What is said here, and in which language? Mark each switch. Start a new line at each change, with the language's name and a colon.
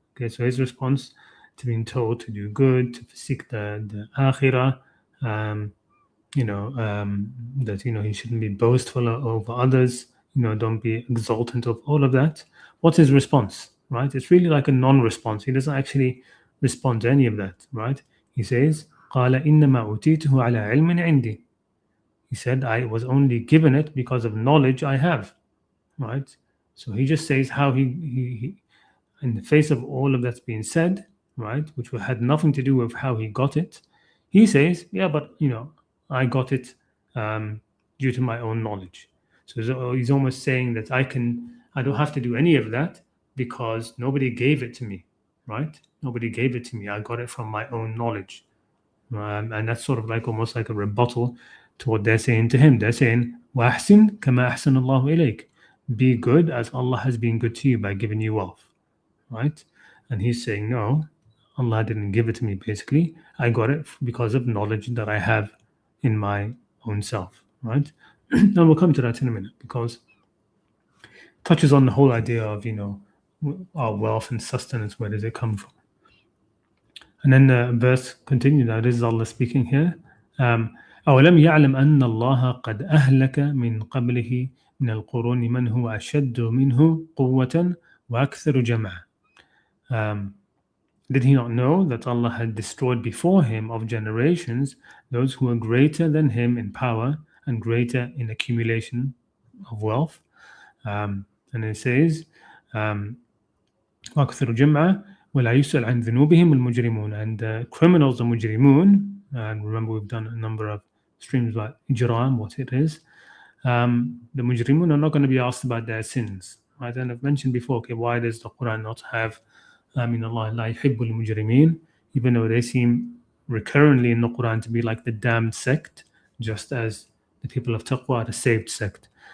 English: Okay, so his response to being told to do good, to seek the akhirah, that he shouldn't be boastful over others. Don't be exultant of all of that. What's his response, right? It's really like a non-response. He doesn't actually respond to any of that, right? He says,
Arabic: قَالَ إِنَّمَا أُوتِيتُهُ عَلَى عِلْمٍ عِنْدِي.
English: He said, I was only given it because of knowledge I have, right? So he just says how he in the face of all of that's being said, right, which had nothing to do with how he got it, he says, yeah, but I got it due to my own knowledge. So he's almost saying that I don't have to do any of that because nobody gave it to me, right? Nobody gave it to me. I got it from my own knowledge. And that's sort of like almost like a rebuttal to what they're saying to him. They're saying,
Arabic: وَأَحْسِنْ كَمَا أَحْسَنَ اللَّهُ إِلَيْكَ.
English: Be good as Allah has been good to you by giving you wealth, right? And he's saying, no, Allah didn't give it to me, basically. I got it because of knowledge that I have in my own self, right? And we'll come to that in a minute because it touches on the whole idea of, our wealth and sustenance. Where does it come from? And then the verse continues. Now, this is Allah speaking here.
Arabic: أَوَلَمْ يَعْلَمْ أَنَّ اللَّهَ قَدْ أَهْلَكَ مِنْ قَبْلِهِ مِنَ الْقُرُونِ مَنْ هُوَ أَشَدُّ مِنْهُ قُوَّةً وَأَكْثَرُ جَمْعًا.
English: Did he not know that Allah had destroyed before him of generations those who were greater than him in power and greater in accumulation of wealth? And it says,
Arabic: وَأَكْثَرُ جَمْعًا وَلَا يُسْأَلْ عَنْ ذُنُوبِهِمُ الْمُجْرِمُونَ.
English: And the criminals, the mujrimun, and remember we've done a number of streams about ijram, what it is. The mujrimun are not going to be asked about their sins, right? And I've mentioned before, okay, why does the Qur'an not have
Arabic: إن الله لا يحب المجرمين,
English: even though they seem recurrently in the Quran to be like the damned sect, just as the people of Taqwa are the saved sect.